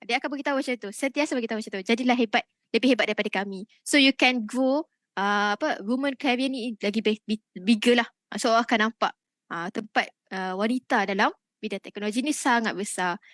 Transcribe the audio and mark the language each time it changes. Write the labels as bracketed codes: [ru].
[ms] Dia akan beritahu macam tu, sentiasa beritahu macam tu, jadilah lebih hebat daripada kami. [en] So you can grow women career [ms] ni lagi [en] bigger lah. [ms] So akan nampak tempat wanita dalam bidang teknologi ni sangat besar.